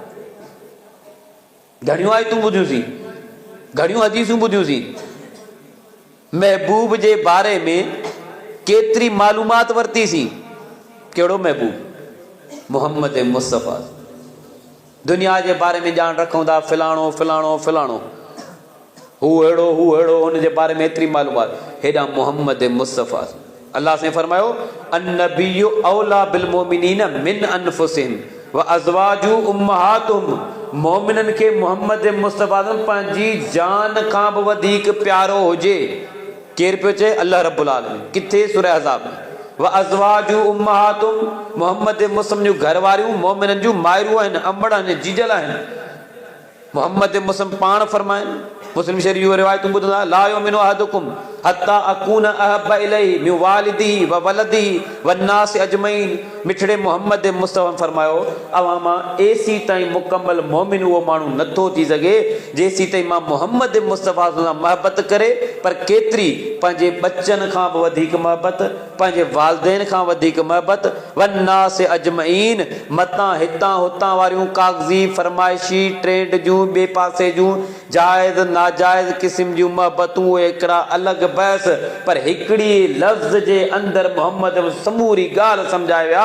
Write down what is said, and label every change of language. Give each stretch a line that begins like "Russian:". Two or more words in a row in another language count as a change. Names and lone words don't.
Sindhi: घणियूं आयतूं ॿुधियूंसीं, घणियूं हदीसूं ॿुधियूंसीं, महबूब जे बारे में केतिरी मालूमात वरितीसीं। कहिड़ो महबूब? मोहम्मद मुस्तफ़ा। दुनिया जे बारे में ॼाण रखूं था, फिलाणो फिलाणो फिलाणो, हू अहिड़ो हू अहिड़ो, हुनजे बारे में एतिरी मालूमात। हेॾा मोहम्मद मुस्तफ़ा। अल्लाह से फरमायो
Arabic: النبي أولى بالمؤمنين من أنفسهم وأزواجه أمهاتهم.
Sindhi: मोमिननि खे मोहम्मद मुस्तफ़ा पंहिंजी जान खां बि वधीक प्यारो हुजे। केरु पियो चए? अल्लाह रब्बुल आलमीन। किथे? सूरह अहज़ाब में।
Arabic: وأزواجه أمهاتهم,
Sindhi: मोहम्मद मुस्तफ़ा जूं घर वारियूं मोमिननि जूं माइरूं आहिनि, अम्बड़ आहिनि, जीजल आहिनि। मोहम्मद मुस्तफ़ा पाण फरमाइनि, मुस्लिम शरीफ़ जूं रिवायतूं ॿुधंदा
Arabic: لا يؤمن أحدكم حتى أكون أحب إليه من والده وولده والناس أجمعين.
Sindhi: मिठड़े मोहम्मद मुस्तफ़ा फरमायो अवां मां एसी ताईं मुकम्मल मोमिन उहो माण्हू नथो थी सघे जेसी ताईं मां मोहम्मद मुस्तफ़ा सां मोहबत करे, पर केतिरी पंहिंजे बच्चनि खां बि वधीक मोहबत, पंहिंजे वालदेन खां वधीक मोहबत,
Arabic: والناس أجمعين
Sindhi: मतां हितां हुतां वारियूं कागज़ी फरमाइशी ट्रेंड जूं ॿिए पासे जूं जाइज़ नाजाइज़ क़िस्म जूं मोहबतूं उहे हिकिड़ा अलॻि बहस, पर हिकिड़ी लफ़्ज़ जे अंदरि मोहम्मद समूरी ॻाल्हि सम्झाए विया।